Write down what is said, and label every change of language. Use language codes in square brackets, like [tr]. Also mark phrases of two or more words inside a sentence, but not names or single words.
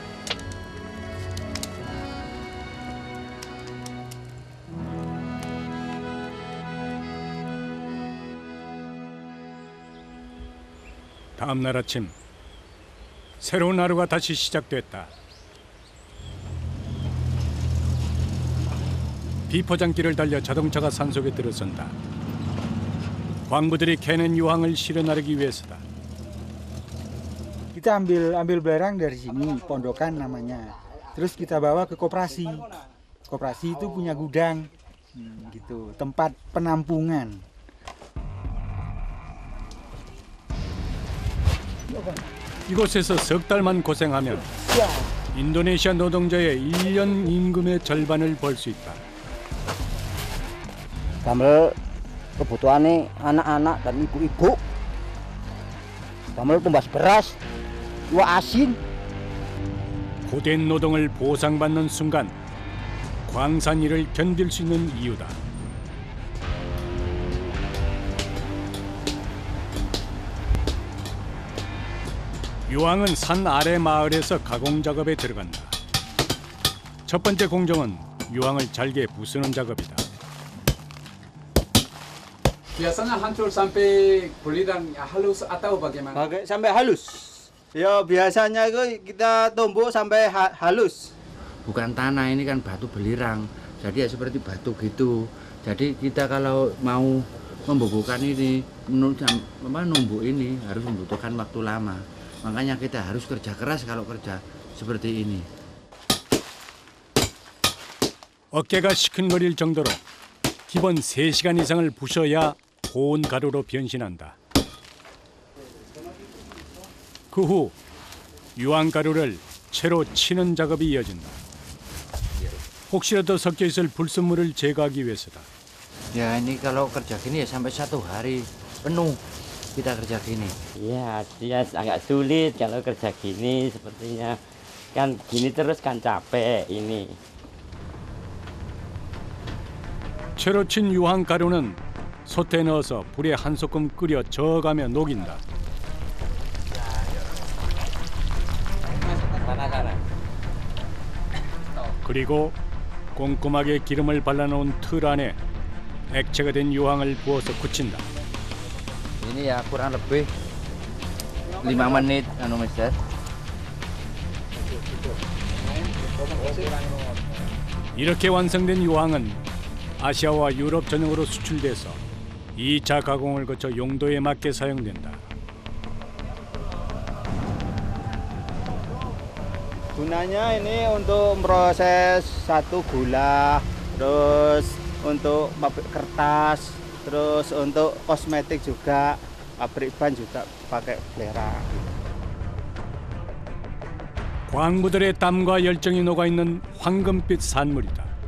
[ko] 다음 날 아침 새로운 하루가 다시 시작됐다. 비포장길을 달려 자동차가 산속에 들어선다. 광부들이 캐는 유황을 실어 나르기 위해서다. [id] Kita ambil belerang dari sini, pondokan namanya. Terus kita bawa ke koperasi. Koperasi itu punya gudang, gitu, tempat penampungan. [ko] 이곳에서 석 달만 고생하면 인도네시아 노동자의 1년 임금의 절반을 벌 수 있다. [id] Damel kebutuhannya anak-anak dan ibu-ibu. [jv] Damel tumbas beras, iwak asin. [ko] 고된 노동을 보상받는 순간 광산 일을 견딜 수 있는 이유다. 유황은 산 아래 마을에서 가공 작업에 들어간다. 첫 번째 공정은 유황을 잘게 부수는 작업이다. [id] Biasanya hancur sampai beliran halus atau bagaimana? Sampai halus. Ya biasanya itu kita tumbuk sampai halus. Bukan tanah, ini kan batu belirang. Jadi ya seperti batu gitu. Jadi kita kalau mau membubuhkan ini, numbuk ini harus membutuhkan waktu lama. Makanya kita harus kerja keras kalau kerja seperti ini. [ko] 어깨가 시큰거릴 정도로 기본 3시간 이상을 부셔야 고운 가루로 변신한다. 그 후 유황 가루를 채로 치는 작업이 이어진다. 혹시라도 섞여 있을 불순물을 제거하기 위해서다. [id] Ya ini kalau kerja gini ya sampai 1 hari penuh kita kerja gini. Ya, dia agak sulit kalau kerja gini sepertinya. Kan gini terus kan capek ini. [ko] 채로 친 유황 가루는 솥에 넣어서 불에 한 소끔 끓여 저어가며 녹인다. 그리고 꼼꼼하게 기름을 발라놓은 틀 안에 액체가 된 유황을 부어서 굳힌다. [id] Ini ya kurang lebih 5 menit Mister. [ko] 이렇게 완성된 유황은 아시아와 유럽 전역으로 수출돼서 2차 가공을 거쳐 용도에 맞게 사용된다. [id] Gunanya ini untuk proses satu gula, terus untuk pabrik kertas, terus untuk kosmetik juga, pabrik ban juga pakai belerang. [ko] 광부들의 땀과 열정이 녹아있는 황금빛 산물이다.